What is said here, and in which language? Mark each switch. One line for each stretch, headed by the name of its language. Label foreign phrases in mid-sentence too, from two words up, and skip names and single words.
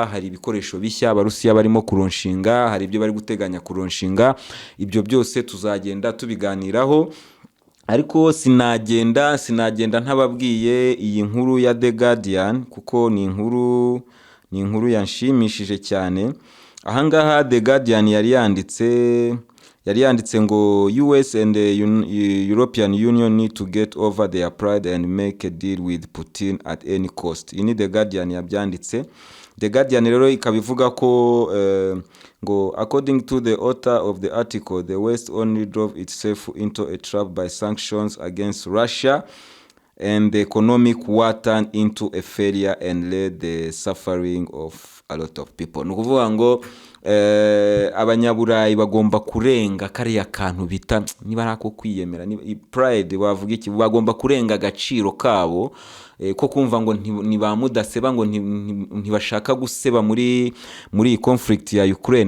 Kinyarwanda: Hari ibikoresho bishya abarusiya barimo kuronshinga, hari ibyo bari guteganya kuronshinga, ibyo byose tuzagenda tubiganiraho. Ariko sinagenda ntababwiye iyi nkuru ya The Guardian, kuko ni inkuru yanshimishije cyane. Ahangaha The Guardian yari yanditse ngo
English: US and the European Union need to get over their pride and make a deal with Putin at any cost.
Kinyarwanda: Ini The Guardian yabyanditse. The Guardian rero ikabivuga ko ngo
English: according to the author of the article, the West only drove itself into a trap by sanctions against Russia, and the economic war turned into a failure and led the suffering of a lot of people.
Kinyarwanda: Nukuvuga ngo abanyaburayi bagomba kurenga kariya kantu bita niba arako kwiyemera, pride bavuga iki, bagomba kurenga agaciro kabo ko kumva ngo ntibamudaseba, ngo ntibashaka guseba muri
English: conflict ya Ukraine.